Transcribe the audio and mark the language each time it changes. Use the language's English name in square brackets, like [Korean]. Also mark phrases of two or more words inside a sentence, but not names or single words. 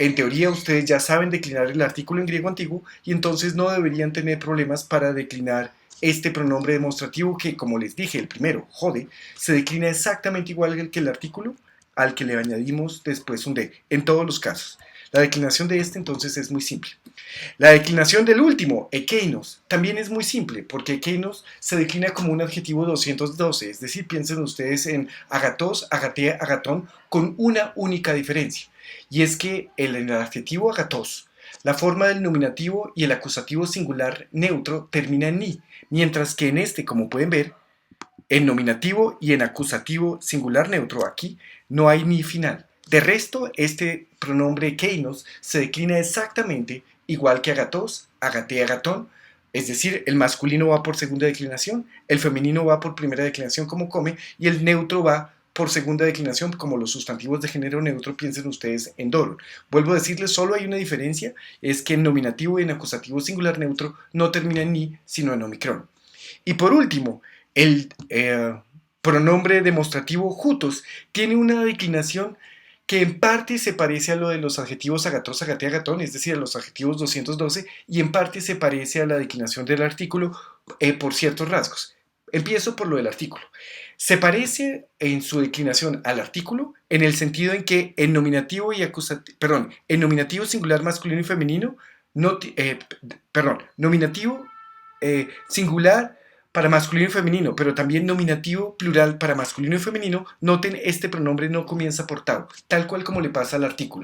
[Spanish] en teoría ustedes ya saben declinar el artículo en griego antiguo y entonces no deberían tener problemas para declinar este pronombre demostrativo que, como les dije, el primero, jode, se declina exactamente igual que el artículo al que le añadimos después un de, en todos los casos. La declinación de este entonces es muy simple. La declinación del último, ekeinos, también es muy simple, porque ekeinos se declina como un adjetivo 212, es decir, piensen ustedes en [Greek] ἀγαθός, ἀγαθή, ἀγαθόν, [Spanish] con una única diferencia, y es que en el adjetivo agatos, la forma del nominativo y el acusativo singular neutro termina en ni, mientras que en este, como pueden ver, en nominativo y en acusativo singular neutro aquí no hay ni final. De resto, este pronombre keinos se declina exactamente igual que [Greek] ἀγαθός, ἀγαθή, ἀγαθόν, [Spanish] es decir, el masculino va por segunda declinación, el femenino va por primera declinación como come y el neutro va por segunda declinación como los sustantivos de género neutro, piensen ustedes en doro. Vuelvo a decirles, solo hay una diferencia, es que en nominativo y en acusativo singular neutro no termina en ni, sino en omicron. Y por último, el pronombre demostrativo jutos tiene una declinación que en parte se parece a lo de los adjetivos [Greek] ἀγαθός, ἀγαθή, ἀγαθόν, [Spanish] es decir, a los adjetivos 212, y en parte se parece a la declinación del artículo por ciertos rasgos. Empiezo por lo del artículo. Se parece en su declinación al artículo en el sentido en que en nominativo y en nominativo singular masculino y femenino, nominativo singular para masculino y femenino, pero también nominativo plural para masculino y femenino, noten este pronombre no comienza por tau, tal cual como le pasa al artículo.